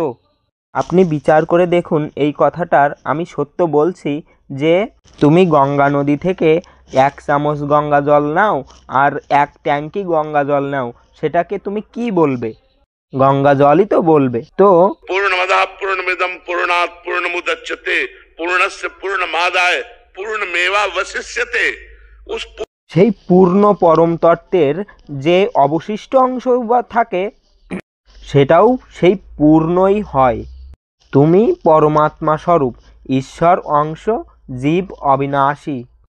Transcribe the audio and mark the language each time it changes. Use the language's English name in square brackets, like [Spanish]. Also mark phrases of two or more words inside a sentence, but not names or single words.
[Bangla] আপনি বিচার করে দেখুন, এই কথাটার আমি সত্য বলছি যে তুমি গঙ্গা নদী থেকে 1 চামচ গঙ্গা জল নাও আর 1 ট্যাঙ্কি গঙ্গা জল নাও, সেটাকে তুমি কি বলবে? গঙ্গা জলই তো বলবে। তো [Sanskrit] পূর্ণমদঃ পূর্ণমিদং পূর্ণাৎ পূর্ণমুদচ্যতে পূর্ণস্য পূর্ণমাদায় পূর্ণমেবাবশিষ্যতে, [Bangla] সেই পূর্ণ পরম তত্ত্বের যে অবশিষ্ট অংশ বা থাকে, সেটাও সেই পূর্ণই হয়। তুমি পরমাত্মা স্বরূপ, ঈশ্বর অংশ, জীব অবিনাশী।